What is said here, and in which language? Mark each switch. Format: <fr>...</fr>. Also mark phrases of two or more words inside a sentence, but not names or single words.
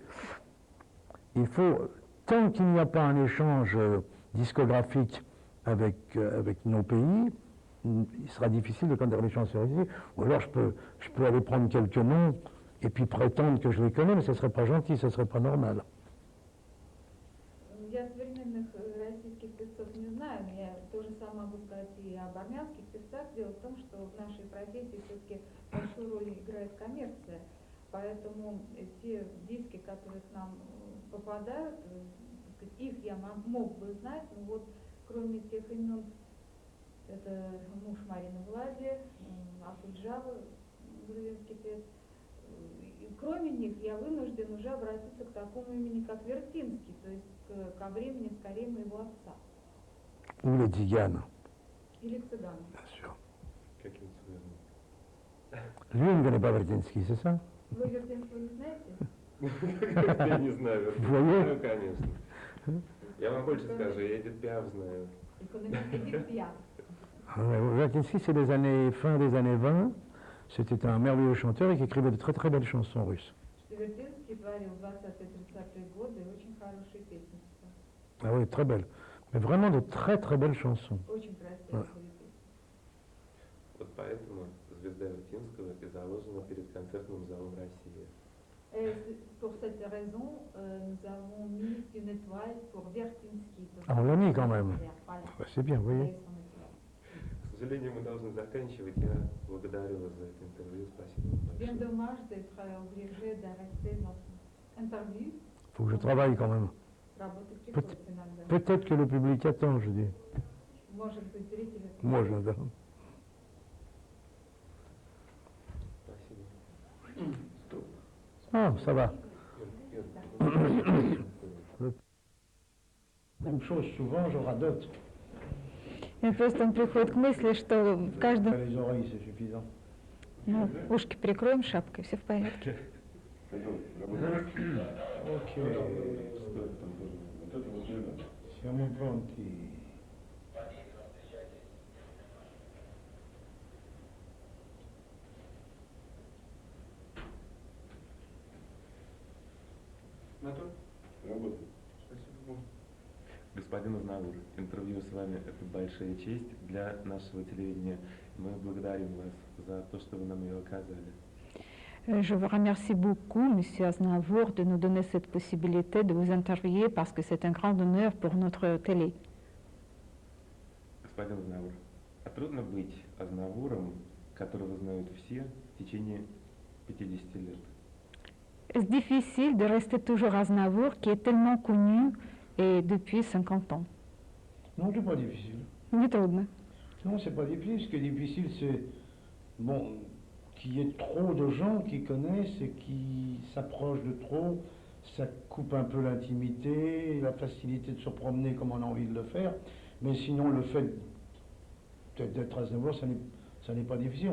<fr>Il faut, tant qu'il n'y a pas un échange discographique avec nos pays, il sera difficile de connaître les chansons ici. Ou alors je peux aller prendre quelques noms et puis prétendre que je les connais, mais ce ne serait pas gentil, ce ne serait pas normal.</fr> <ru>Я современных российских певцов не знаю, но я то же самое могу сказать и об армянских певцах. Дело в том, что в нашей профессии все-таки большую роль играет коммерция. Поэтому те диски, которые к нам попадают, их я мог бы знать, но вот кроме тех имен, это муж Марины Влади, Акуджава, грузинский певец. И кроме них я вынужден уже обратиться к такому имени, как Вертинский, то есть ко времени скорее моего отца.</ru> <fr>Ou les Tzigane.</fr> <ru>Или к цыгану.</ru> <fr>Bien sûr.</fr> <ru>Каким цветом?</ru> <fr>Lui, il ne connaît pas Vertinsky, c'est ça?</fr> <ru>Вы Вертинского не знаете? Я не знаю.</ru> <fr>Voyez?</fr> <ru>Конечно. Я вам больше скажу, я Эдит Пиаф знаю.</ru> <fr>Vertinsky, c'est fin des années 20. C'était un merveilleux chanteur et qui écrivait de très très belles chansons russes. Ah oui, très belles. Mais vraiment de très très belles chansons. Ouais.</fr> <ru>Вот поэтому звезда Вертинского и заложена перед концертным залом России.</ru> <fr>Pour cette raison, nous avons mis une étoile pour Vertinsky. Ah, on l'a mis quand même. Voilà. Bah, c'est bien, vous voyez.</fr> <ru>К сожалению, мы должны заканчивать. Я благодарю вас за это интервью. Спасибо вам</ru> <fr>Bien</fr> <ru>большое.</ru> <fr>dommage d'être obligé d'arrêter notre interview. Il faut que je travaille quand même.</fr> <ru>Работать приходится иногда.</ru> <fr>Peut-être que le public attend, je dis.</fr> <ru>Может быть, зрители...</ru> <fr>Moi, j'attends.</fr> <ru>Спасибо.</ru> <fr>Ah, ça va.</fr> <ru>Юр,</ru> <fr>Même chose, souvent, je radote.</fr> <ru>И просто он приходит к мысли, что в каждом...</ru> <fr>Les oreilles, c'est suffisant.</fr> <ru>Ну, ушки прикроем шапкой, все в порядке.</ru> <it>Ok. Siamo pronti.</it> <ru>Готов? Работаем. Спасибо. Господин Азнавур, интервью с вами – это большая честь для нашего телевидения. Мы благодарим вас за то, что вы нам ее оказали.</ru> <fr>Je vous remercie beaucoup, Monsieur Aznavour, de nous donner cette possibilité de vous interviewer parce que c'est un grand honneur pour notre télé.</fr> <ru>Господин Азнавур, а трудно быть Азнавуром, которого знают все в течение 50 лет?</ru> <fr>Est-ce difficile de rester toujours Aznavour qui est tellement connu et depuis 50 ans? Non, c'est pas difficile.</fr> <ru>Не трудно.</ru> <fr>Non, c'est pas difficile. Ce qui est difficile, c'est bon, qu'il y ait trop de gens qui connaissent et qui s'approchent de trop. Ça coupe un peu l'intimité, la facilité de se promener comme on a envie de le faire. Mais sinon, le fait d'être Aznavour, ça n'est pas difficile.</fr>